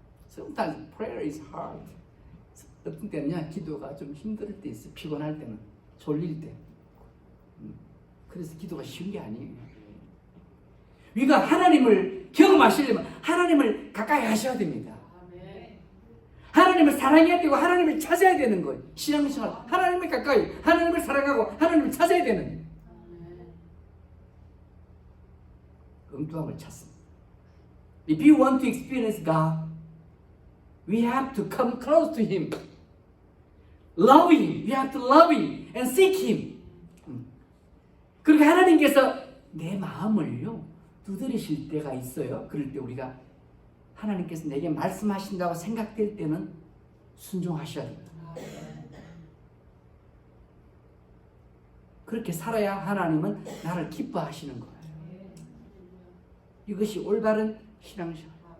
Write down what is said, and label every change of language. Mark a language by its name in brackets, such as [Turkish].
[English] Sometimes prayer is hard. [Korean] 어떤 때는요, 기도가 좀 힘들 때 있어. 피곤할 때는, 졸릴 때. 그래서 기도가 쉬운 게 아니에요. 우리가 하나님을 경험하시려면 하나님을 가까이 하셔야 됩니다. 하나님을 사랑해야 되고 하나님을 찾아야 되는 거예요. 신앙생활 하나님을 가까이, 하나님을 사랑하고 하나님을 찾아야 되는 거예요. 엉뚱함을 찾습니다. [English] If you want to experience God, we have to come close to Him. Love Him. We have to love Him and seek Him. [Korean] 그렇게 하나님께서 내 마음을요 두드리실 때가 있어요. 그럴 때 우리가 하나님께서 내게 말씀하신다고 생각될 때는 순종하셔야 됩니다. 그렇게 살아야 하나님은 나를 기뻐하시는 거예요. 이것이 올바른 신앙생활.